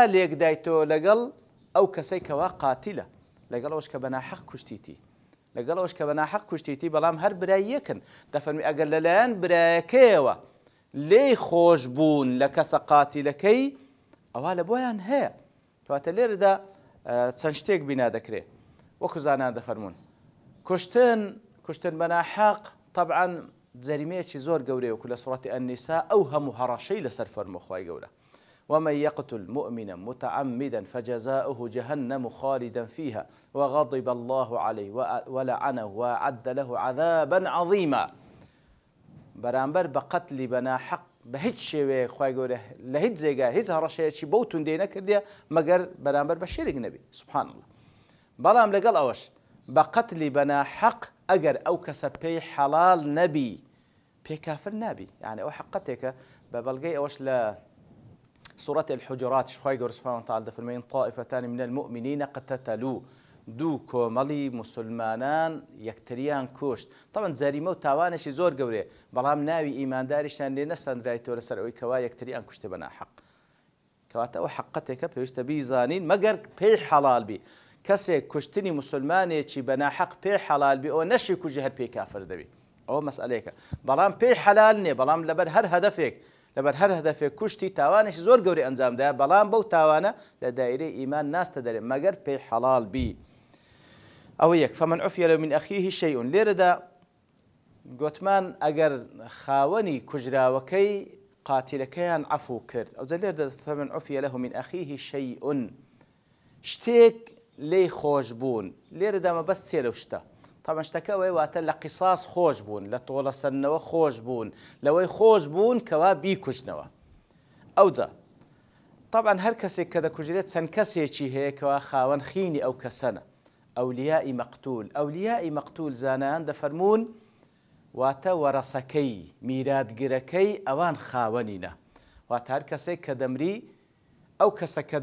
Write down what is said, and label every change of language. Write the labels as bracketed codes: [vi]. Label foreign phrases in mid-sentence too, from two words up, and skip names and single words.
[ckb] لێکدایتەوە لەگەڵ ئەو کەسەی کەوا قاتیلە لەگەڵ ئەوش کە بەناحەق کوشتیتی لەگەڵ ئەوش کە بەناحەق کوشتیتی بەڵام هەر برای یەکن دەفەرمی ئەگەر لەلایەن برایەکەیەوە لێی خۆش بوون لە کەسە قاتیلەکەی ئەوا لە بۆیان هەیە کەواتە لێرەدا چەند شتێک بینا دەکرێت وەکو زانان دەفەرمون کوشتن بەناحەق طبعا جەریمەیەکی زۆر گەورەیە وەکو لە سوڕەتی ئەنیسا ئەو هەموو هەڕەشەی لەسەر فەرموو خوای گەورە [ar] ومن يقتل مؤمنا متعمدا فجزاؤه جهنم خالدا فيها وغضب الله عليه ولعنه وأعد له عذابا عظيما [ckb] بەرامبەر بە قەتلی بەناحەق بە هیچ شێوەیە خوای گەورە لە هیچ جێگا هیچ هەڕەشەیەکی بەو توندەی نەکردیە مەگەر بەرامبەر بە شیرک نەبی [ar] سوبحان الله [ckb] بەڵام لەگەڵ ئەوەش بە قەتلی بەناحەق ئەگەر ئەو کەسە پێی حەڵال نەبی پێی کافر نابی یعنی ئەو حقەتێکە بە بەڵگەی ئەوەش لە سورة الحجرات شخوای گەورە [ar] سبحانه وتعالى [ckb] دەفەرمێن [ar] طائفتان من المؤمنين قتتلوا [ckb] دوو کۆمەڵی مسلمانان یەکتریان کوشت طبعا جەریمە و تاوانێکی زۆر گەورەیە بەڵام ناوی ئیمانداریشیان لێ نەسەندرایەوە لەسەر ئەوەی کەوا یەکتریان کوشتە بەناحەق کەواتە ئەوە حقەتێکە پێویستە بیزانین مەگەر پێی حەڵال بی کەسێک کوشتنی مسلمانێکی بەناحەق پێی حەڵال بی ئەوە نەشی کوژی هەر پێی کافر دەبی ئەوە مەسئلەیەکە بەڵام پێی حەلال نییە بەڵام لەبەر هەر هەدەفێک لەبەر هەر هەدەفێک کوشتی تاوانێکی زۆر گەورەی ئەنجامدایە بەڵام بەو تاوانە لە دایرەی ئیمان ناستە دەرێ مەگەر پێی حەڵال بی ئەوە یەک [ar] فمن عفي له من أخيه شيء [ckb] لێرەدا گوتمان ئەگەر خاوەنی کوژراوەکەی قاتیلەکەیان عەفو کرد ئەوجا لێرەدا [ar] فمن عفي له من أخيه شيء [ckb] شتێک لێی خۆش بوون لێرەدا مەبەست چێ لەو شتە طبعا شتەکە ئەوەیە واتە لە قیساس خۆش بوون لە تۆڵە سەرنەوە خۆش بوون لەوەی خۆش بوون کەوا بیکوژنەوە ئەوجا طبعا هەر کەسێک کە دەکوژرێت چەند کەسێکی هەیە کەوا خاوەن خینی ئەو کەسەنە [ar] ئەولیای مەقتول [ckb] زانایان دەفەرمون واتە وەرەسەکەی میراتگرەکەی ئەوان خاوەنینە واتە هەر کەسێک کە دەمری ئەو کەسە کە